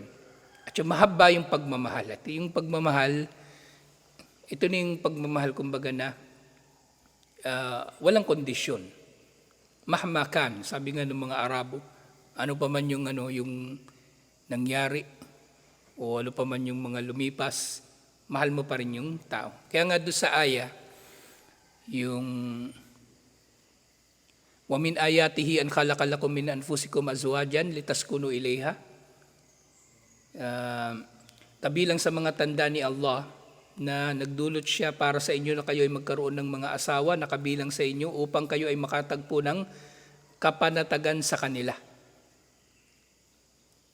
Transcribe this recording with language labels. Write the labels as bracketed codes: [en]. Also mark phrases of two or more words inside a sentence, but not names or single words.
[tl] At yung mahabba yung pagmamahal. At yung pagmamahal, ito na yung pagmamahal kumbaga na walang kondisyon. Mahmakan, sabi nga ng mga Arabo, ano pa man yung nangyari o ano pa man yung mga lumipas, mahal mo pa rin yung tao. Kaya nga doon sa aya, yung [ar] وَمِنْ آيَاتِهِ أَنْ خَلَقَ لَكُم مِّنْ أَنفُسِكُمْ أَزْوَاجًا لِتَسْكُنُوا إِلَيْهَا. [tl] Kabilang sa mga tanda ni Allah na nagdulot siya para sa inyo na kayo ay magkaroon ng mga asawa na kabilang sa inyo upang kayo ay makatagpo ng kapanatagan sa kanila.